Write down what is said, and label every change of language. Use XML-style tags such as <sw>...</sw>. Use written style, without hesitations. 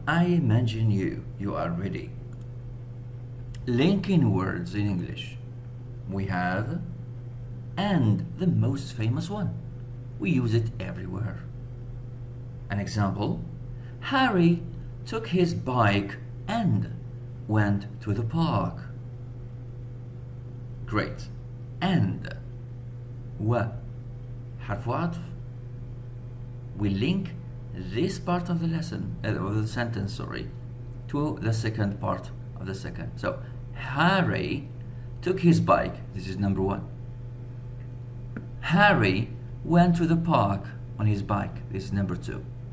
<en>I imagine you are ready. Linking words in English. We have and, the most famous one. We use it everywhere. An example: Harry took his bike and went to the park. Great.</en> <ar>And و حرف عطف.</ar> <en>We link this part of the lesson, or the sentence, sorry, to the second part of the second. So Harry took his bike. This is number one. Harry went to the park on his bike. This is number two.</en>